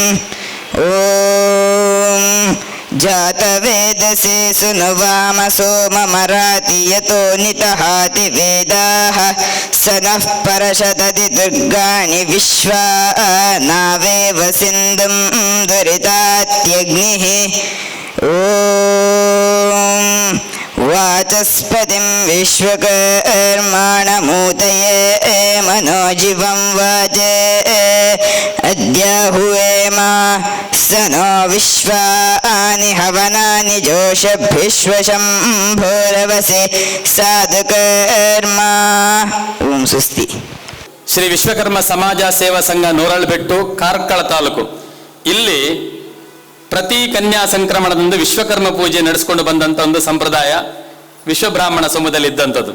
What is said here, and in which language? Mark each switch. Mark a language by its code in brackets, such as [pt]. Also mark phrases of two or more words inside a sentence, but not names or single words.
[sa] ಓಂ ಜಾತವೇದಸೇ ಸುನುವಾಮ ಸೋಮಮರಾತಿ ಯತೋ ನಿತಹಾತಿ ವೇದಾಃ ಸ ನಃ ಪರಶತತಿ ದುರ್ಗಾಣಿ ವಿಶ್ವಾ ನಾವೇವ ಸಿಂಧುಂ ದುರಿತಾತ್ಯಗ್ನಿಃ. ಓಂ ವಾಚಸ್ಪತಿಂ ವಿಶ್ವಕರ್ಮಾಣಮೂತಯೇ ಮನೋಜಿವಂ ವಾಚೇ ಅದ್ಯಾಹುವೇಮ ಸ ನೋ ವಿಶ್ವಾನಿ ಹವನಾನಿ ಜೋಷಭ್ವಿಶ್ವಶಂಭೋರವಸೆ ಸಾಧುಕರ್ಮ. ಓಂ ಸುಸ್ತಿ. [kn] ಶ್ರೀ ವಿಶ್ವಕರ್ಮ ಸಮಾಜ ಸೇವಾ ಸಂಘ ನೂರಳ್ಬೆಟ್ಟು, ಕಾರ್ಕಳ ತಾಲೂಕು. ಇಲ್ಲಿ ಪ್ರತಿ ಕನ್ಯಾ ಸಂಕ್ರಮಣದಂದು ವಿಶ್ವಕರ್ಮ ಪೂಜೆ ನಡೆಸಿಕೊಂಡು ಬಂದಂಥ ಒಂದು ಸಂಪ್ರದಾಯ ವಿಶ್ವಬ್ರಾಹ್ಮಣ ಸಮೂಹದಲ್ಲಿ ಇದ್ದಂಥದ್ದು.